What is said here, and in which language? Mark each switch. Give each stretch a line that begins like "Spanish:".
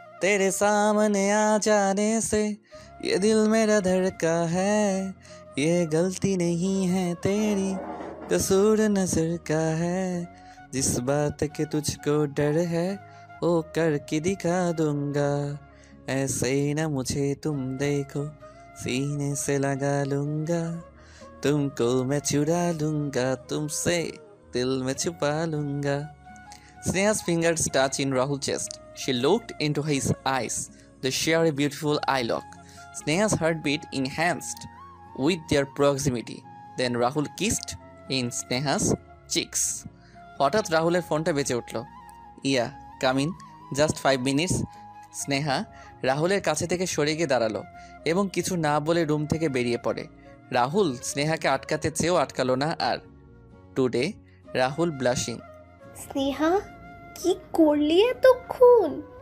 Hindi: तेरे सामने आ जाने से ये दिल मेरा धड़का है, ये गलती नहीं है तेरी, कसूर नजर का है, जिस बात के तुझको डर है वो करके दिखा दूंगा, ऐसे ही ना मुझे तुम देखो सीने से लगा लूंगा, तुमको मैं चुरा लूंगा, तुमसे दिल में छुपा लूंगा.
English: Sneha's fingers touched in Rahul's chest. She looked into his eyes. They share a beautiful eye lock. Sneha's heartbeat enhanced with their proximity. Then Rahul kissed in Sneha's cheeks.
Bangla: হঠাৎ রাহুলের ফোনটা বেজে উঠল।
English: Yeah come in, just 5 minutes.
Bangla: Sneha রাহুলের কাছে থেকে সরে গিয়ে দাঁড়ালো এবং কিছু না বলে রুম থেকে বেরিয়ে পড়ে। রাহুল স্নেহাকে আটকাতে চেয়েও আটকালো না আর।
English: Today Rahul blushing.
Bangla: স্নেহা কি করলি এতক্ষণ?